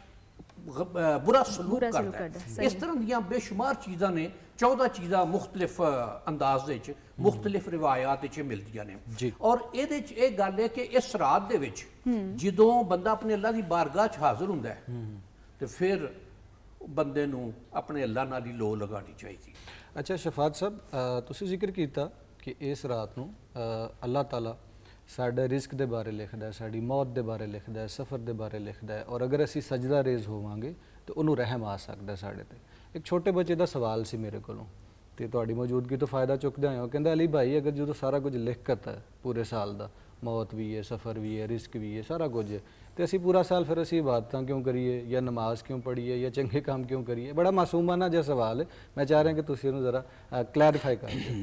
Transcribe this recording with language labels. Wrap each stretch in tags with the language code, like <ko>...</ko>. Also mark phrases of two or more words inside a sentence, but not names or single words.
<pa>برا سلوک کرتا ہے، اس طرح دیاں بے شمار چیزاں نے، 14 چیزاں مختلف انداز وچ مختلف روایات وچ ملدیاں نے، اور یہ گل ہے کہ اس رات دے وچ جدوں بندہ اپنے اللہ دی بارگاہ چ حاضر ہوندا ہے تے پھر بندے نو اپنے اللہ نال ہی لو لگانی چاہیے۔ اچھا شفاعت صاحب، تسی ذکر کیتا کہ اس رات نو اللہ تعالیٰ ساڈے رزق دے بارے لکھدا ہے، ساڈی موت دے بارے لکھدا ہے، سفر دے بارے لکھدا ہے، اور اگر اسی سجدہ ریز ہوواں گے تو انہوں رحم آ سکدا ہے ساڈے تے۔ ایک چھوٹے بچے دا سوال سی میرے کولوں تے تہاڈی موجودگی تو فائدہ چکدے آئے ہو، کہندا علی بھائی اگر جو سارا کچھ لکھ کرتا ہے پورے سال دا، موت بھی ہے، سفر بھی ہے، رزق بھی ہے، سارا کچھ ہے، تو اسی پورا سال پھر اسی عبادتاں کیوں کریے یا نماز کیوں پڑھیے یا چنگے کام کیوں کریے؟ بڑا معصومانہ جہا سوال ہے، میں چاہ رہا ہوں کہ تسی انہوں ذرا کلیریفائی کر دیں</pa>